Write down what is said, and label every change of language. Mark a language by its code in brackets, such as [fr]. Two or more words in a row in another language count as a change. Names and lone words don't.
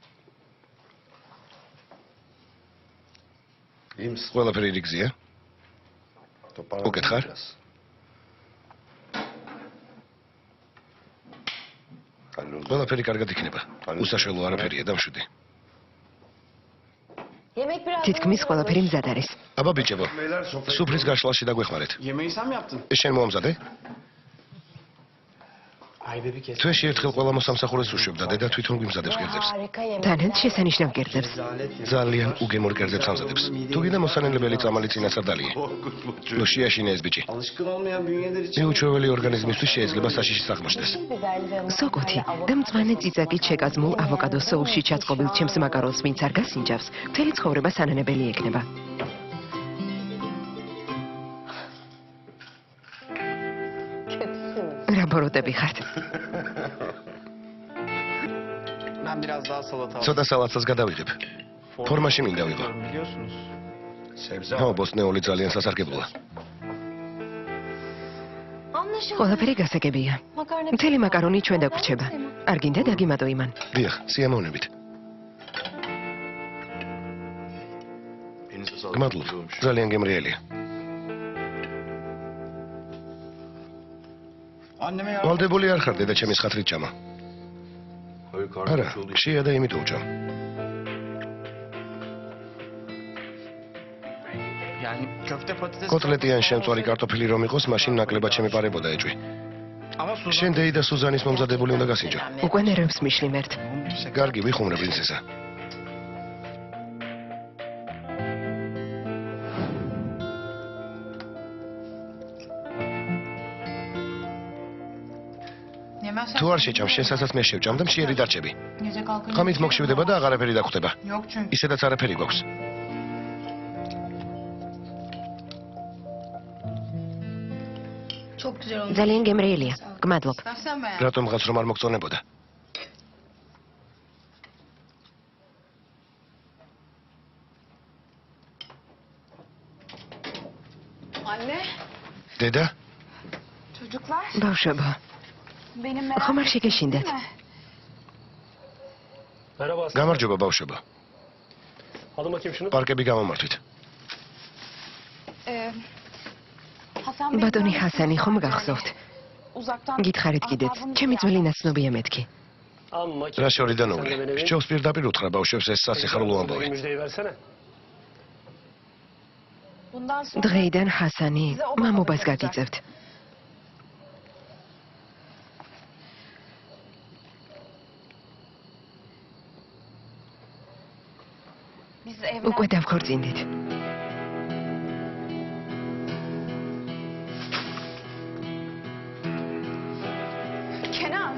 [tr] İyi misin? [ka] ყველაფერი რიგზია? უკეთ ხარ? ყველაფერი კარგად იქნება. უსაშველო არაფერია, დამშვიდი. თითქმის ყველაფერი მზად არის. აბა ბიჭებო, სუფრის გაშლაში დაგვეხმარეთ. [tr] Yemeği sen mi yaptın? [ka] ეს შენ მოამზადე? Aybebi kes. თვეში ერთხელ ყველა მოსამსახურეს უშვებდა და თვითონ გვიმზადებს კერძებს. თანაც შესანიშნავ კერძებს. ძალიან უგემურ კერძებს ამზადებს. თუ გინდა მოსანელებელი წამალი წინასარდალია. ნუ შეაშინე ეს ბიჭი. [tr] Alışkın olmayan bünyeler için [ka] მიუჩვეველი ორგანიზმისთვის შეიძლება საშიშის აღმოჩნდეს. სოკოთი და მწვანე წიწაკით შეკაზმულ ავოკადოს სოუსში ჩაწყობილ ჩემს მაკარონს ვინც არ გასინჯავს, მთელი ცხოვრება სანანებელი ექნება. რა ბოროტები ხართ? [tr] ben biraz daha salata [ka] ცოტა სალათსაც გადავიღებ. ფორმაში მინდა ვიყო. [tr] biliyorsunuz. [ka] ხო, ბოსნეული ძალიან სასარგებლოა. ყველაფერი გასაგებია. მთელი მაკარონი ჩვენ დაგვრჩება. არ გინდა დაგიმატო იმან. დიახ, სიამოვნებით. [tr] Elinize sağlık. [ka] გმადლობ. [tr] Güzel olmuş. [ka] ძალიან გემრიელია. [tr] Anneme ya. [ka] ვალდებული არ ხარ დედა ჩემის ხათრით ჭამა. [tr] Hayır [ka] არა, [tr] karnım olduğu için. [ka] ხშია და იმიტომ ვჭამ. [tr] Yani köfte patates. [ka] კოტლეტი ან შემწვარი კარტოფილი რომ იყოს, მაშინ ნაკლებად შემეპარებოდა ეჭვი. [tr] Ama Suzan. [ka] შენ დეი და სუზანის მომზადებული უნდა გასინჯო. უკვე ნერვებს მიშლიმერთ. კარგი, ვიხუმრე პრინცესა. თუ არ შეჭამ, შენსაც მე შევჭამ და მშიერი დარჩები. ღამით მოგშვიდება და აღარაფერი დაგხვდება. [tr] Yok çünkü. [ka] ისედაც არაფერი გვაქვს. ძალიან გემრიელია. გმადლობ. რატომღაც რომ არ მოგწონებოდა. [tr] Anne, [ka] დედა, [tr] çocuklar [ka] ბავშვებო, [tr] benim merak [ka] ხომ არ შეგეშინდეთ? [tr] ettiğim mi? [ka] გამარჯობა ბავშვებო. [tr] Alın bakayım şunu. [ka] პარკები გამომართვით. [tr] Hasan Bey [ka] ბატონი [tr] bana [ka] ჰასანი ხომ [tr] mesaj [ka] გახსოვთ? [tr] verdi. Uzaktan [ka] გითხარით კიდეც, [tr] ahbabını [ka] ჩემი [tr] ziyaret [ka] ძველი ნაცნობია მეთქი. [tr] Amma [ka] რა შორიდან უვლი? შევს პირდაპირ უთხრა ბავშვებს ეს სასიხარულო ამბავი. [tr] Müjdeyi versene. Bundan sonra [ka] დღეიდან ჰასანი მამობას გაგიწევთ. [tr] biz [ka] უკვე [tr] evlen. [ka] დავქორწინდით. Kenan,